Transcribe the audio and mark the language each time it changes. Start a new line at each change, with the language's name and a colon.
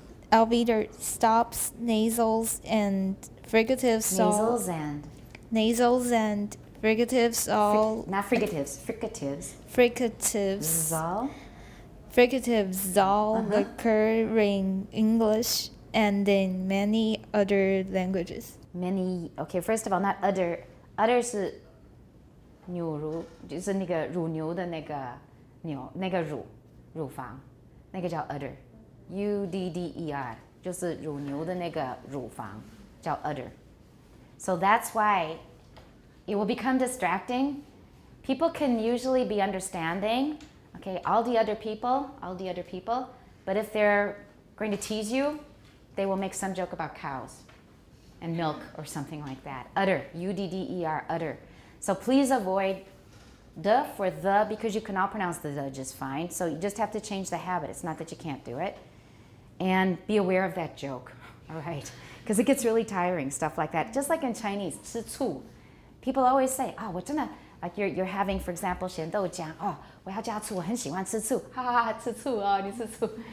English: Alveolar stops, nasals, and fricatives nasals and fricatives all Not frigatives, fricatives. fricatives Zal. fricatives all occur in English and in many other languages. Many, okay, first of all, not udder.
Chinese: Udder 是牛乳，就是那个乳牛的那个牛，那个乳房，那个叫 udder，udder，就是乳牛的那个乳房，叫 udder.
English: So that's why it will become distracting. People can usually be understanding, okay, all the other people, but if they're going to tease you, they will make some joke about cows and milk or something like that. Udder, udder, udder. So please avoid the for the, because you can all pronounce the just fine. So you just have to change the habit. It's not that you can't do it. And be aware of that joke, all right? Because it gets really tiring, stuff like that. Just like in Chinese, 吃醋. People always say, oh,
Chinese: 我真的,
English: like you're having, for example,
Chinese: 咸豆浆, oh, 我要加醋, 我很喜欢吃醋, 哈哈哈, 吃醋, oh, 你吃醋.